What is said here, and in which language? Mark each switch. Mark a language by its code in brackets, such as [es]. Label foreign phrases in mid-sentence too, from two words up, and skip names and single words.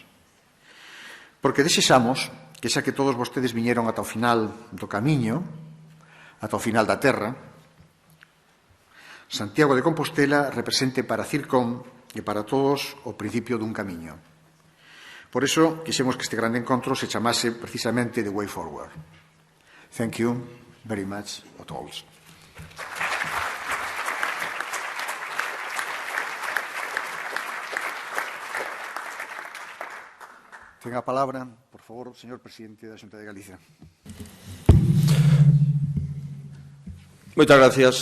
[gl] Porque desexamos que xa que todos vostedes viñeron ata o final do camiño, ata o final da terra, Santiago de Compostela represente para Circón e para todos o principio dun camiño. Por iso, quixemos que este grande encontro se chamase precisamente The Way Forward. [en] Thank you very much [gl] a todos. Ten a palabra, por favor, señor presidente da Xunta de Galicia. Moitas gracias.